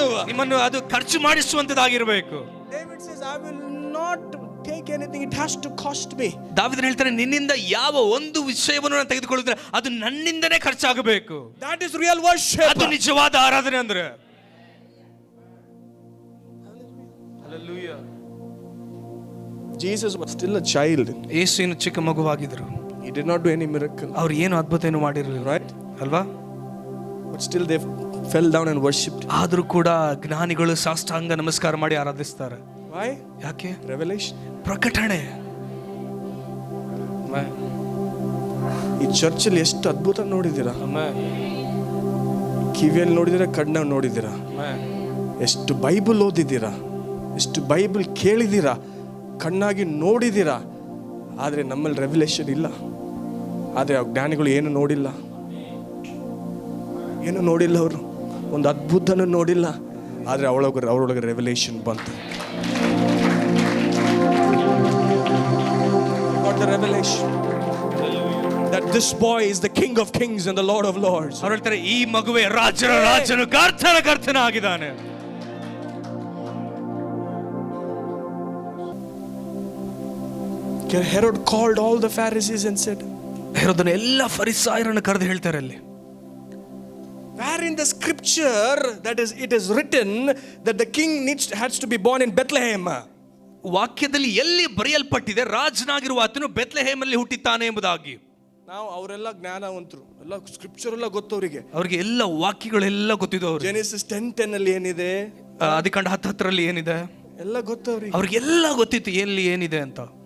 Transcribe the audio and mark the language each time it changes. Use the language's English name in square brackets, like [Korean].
[Kannada] ನಿಮ್ಮನ್ನು ಅದು ಖರ್ಚು ಮಾಡಿಸುವಂತದ್ದಾಗಿರಬೇಕು. [English] David says, I will not take anything, it has to cost me. [Kannada] ದಾವೀದನು ಹೇಳ್ತಾನೆ, ನಿನ್ನಿಂದ ಯಾವ ಒಂದು ವಿಷಯವನ್ನು ನಾನು ತೆಗೆದುಕೊಳ್ಳುವುದಿಲ್ಲ, ಅದು ನನ್ನಿಂದನೇ ಖರ್ಚಾಗಬೇಕು. [English] That is real worship. [Kannada] ಅದು ನಿಜವಾದ ಆರಾಧನೆ ಅಂದ್ರೆ. [English] Hallelujah. Jesus was still a child. [Kannada] ಯೇಸು ಇನ್ನು ಚಿಕ್ಕ ಮಗುವಾಗಿದ್ರು. [English] He did not do any miracle. [Kannada] ಅವ್ರು ಏನು ಅದ್ಭುತ ಏನು ಮಾಡಿರಲಿಲ್ಲ, [English] right? [Kannada] ಅಲ್ವಾ? [English] But still they fell down and worshipped. [Kannada] ಆದರೂ ಕೂಡ ಜ್ಞಾನಿಗಳು ಸಾಷ್ಟಾಂಗ ನಮಸ್ಕಾರ ಮಾಡಿ ಆರಾಧಿಸ್ತಾರೆ. [English] Why? [Kannada] ಯಾಕೆ? [English] Revelation. [Kannada] ಪ್ರಕಟಣೆ. ಈ ಚರ್ಚಲ್ಲಿ ಎಷ್ಟು ಅದ್ಭುತ ನೋಡಿದ್ದೀರಾ? ಕಿವಿಯಲ್ಲಿ ನೋಡಿದ್ದೀರಾ, ಕಣ್ಣಲ್ಲಿ ನೋಡಿದ್ದೀರಾ, ಎಷ್ಟು ಬೈಬಲ್ ಓದಿದ್ದೀರಾ, ಎಷ್ಟು ಬೈಬಲ್ ಕೇಳಿದ್ದೀರಾ, ಕಣ್ಣಾಗಿ ನೋಡಿದ್ದೀರಾ. ಆದರೆ ನಮ್ಮಲ್ಲಿ ರೆವಲ್ಯೂಷನ್ ಇಲ್ಲ. ಆದರೆ ಆ ಜ್ಞಾನಿಗಳು ಏನು ನೋಡಿಲ್ಲ, ಏನು ನೋಡಿಲ್ಲ. ಅವರು ಒಂದು ಅದ್ಭುತನೂ ನೋಡಿಲ್ಲ, ಆದರೆ ಅವರೊಳಗೆ ರೆವಲ್ಯೂಷನ್ ಬಂತು. [English] The revelation that this boy is the King of Kings and the Lord of Lords. [Kannada] ಅವರು ಹೇಳ್ತಾರೆ, ಈ ಮಗುವೆ ರಾಜರ ರಾಜನು ಕರ್ತನ ಆಗಿದ್ದಾನೆ. [English] Herod called all the Pharisees and said, [Kannada] ಹೆರೋದನ ಎಲ್ಲ ಫರಿಸಾಯರನ್ನು ಕರೆದು ಹೇಳ್ತಾರೆ ಅಲ್ಲಿ, [English] where in the scripture that is it is written that the king has to be born in Bethlehem. [Kannada] ವಾಕ್ಯದಲ್ಲಿ ಎಲ್ಲಿ ಬರೆಯಲ್ಪಟ್ಟಿದೆ ರಾಜನಾಗಿರುವ ಆತನು ಬೆತ್ಲೆಹೇಮಲ್ಲಿ ಹುಟ್ಟಿದ್ದಾನೆ ಎಂಬುದಾಗಿ. ನಾವು ಅವರೆಲ್ಲ ಜ್ಞಾನವಂತರು, ಎಲ್ಲ ಸ್ಕ್ರಿಪ್ಚರ್ ಎಲ್ಲ ಗೊತ್ತವರಿಗೆ, ಅವರಿಗೆ ಎಲ್ಲ ವಾಕ್ಯಗಳೆಲ್ಲ ಗೊತ್ತಿದ್ದು. ಅವರು Genesis 10:10 ಅಲ್ಲಿ ಏನಿದೆ, ಆದಿಕಾಂಡ 10:10 ಏನಿದೆ ಎಲ್ಲ ಗೊತ್ತವ್ರಿಗೆ. ಅವ್ರಿಗೆಲ್ಲ ಗೊತ್ತಿತ್ತು ಎಲ್ಲಿ ಏನಿದೆ ಅಂತ.